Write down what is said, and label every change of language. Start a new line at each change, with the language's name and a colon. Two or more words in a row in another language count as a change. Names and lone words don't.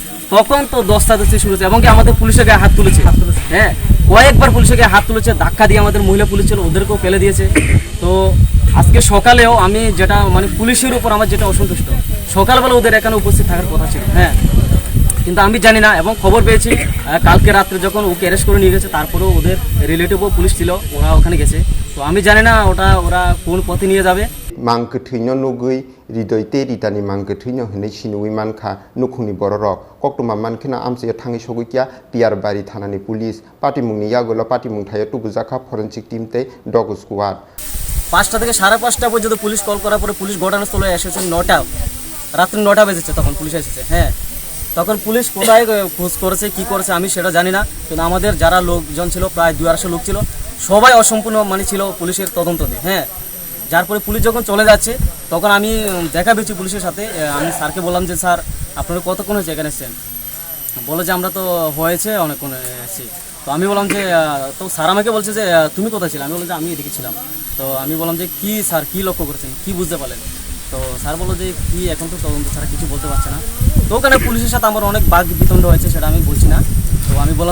Bangla: তখন তো দস্তাদস্তি শুরু হয়েছে এবং কি আমাদের পুলিশের গায়ে হাত তুলেছে হ্যাঁ কয়েকবার পুলিশের গায়ে হাত তুলেছে ধাক্কা দিয়ে আমাদের মহিলা পুলিশ ছিল ওদেরকেও ফেলে দিয়েছে তো আজকে সকালেও আমি যেটা মানে পুলিশের উপর আমার যেটা অসন্তুষ্ট সকালবেলা ওদের এখানে উপস্থিত থাকার কথা ছিল হ্যাঁ কিন্তু আমি জানি না এবং খবর পেয়েছি কালকে রাত্রে যখন ওকে অ্যারেস্ট করে নিয়ে গেছে তারপরেও ওদের রিলেটিভও পুলিশ ছিল ওরা ওখানে গেছে তো আমি জানি না ওরা কোন পথে নিয়ে যাবে
Kok Borok: mangkthino nugui ridoi te ritani mangkthino hinai sinui mankha nukhungni bororok koktuma mankhina amse thangi sogikya piar bari thanani police pati mungni yagolo pati mung thayo tubujaka
English: forensic team
Kok Borok: te
English: dog squad
Bangla: 5টা থেকে 5:30 পর্যন্ত পুলিশ কল করার পরে পুলিশ ঘটনাস্থলে এসেছে 9টা রাত্রি 9টা বেজেছে তখন পুলিশ এসেছে হ্যাঁ তখন পুলিশ কোথায় খোঁজ করেছে কি করেছে আমি সেটা জানি না কিন্তু আমাদের যারা লোকজন ছিল প্রায় 200 লোক ছিল সবাই অসম্পূর্ণ মানে ছিল পুলিশের তদন্ততে হ্যাঁ যার পরে পুলিশ যখন চলে যাচ্ছে তখন আমি দেখা পেয়েছি পুলিশের সাথে আমি স্যারকে বললাম যে স্যার আপনারা কতক্ষণ হয়েছে এখানে এসেছেন বলে যে আমরা তো হয়েছে অনেকক্ষণ এসেছি তো আমি বললাম যে তো স্যার আমাকে বলছে যে তুমি কোথায় ছিলে আমি বললাম যে আমি এদিকে ছিলাম তো আমি বললাম যে কি স্যার কি লক্ষ্য করেছেন কি বুঝতে পারলেন তো স্যার বললো যে কি এখন তো তদন্ত ছাড়া কিছু বলতে পারছে না তো ওখানে পুলিশের সাথে আমার অনেক বাক বিতণ্ড হয়েছে সেটা আমি বলছি না তো আমি বললাম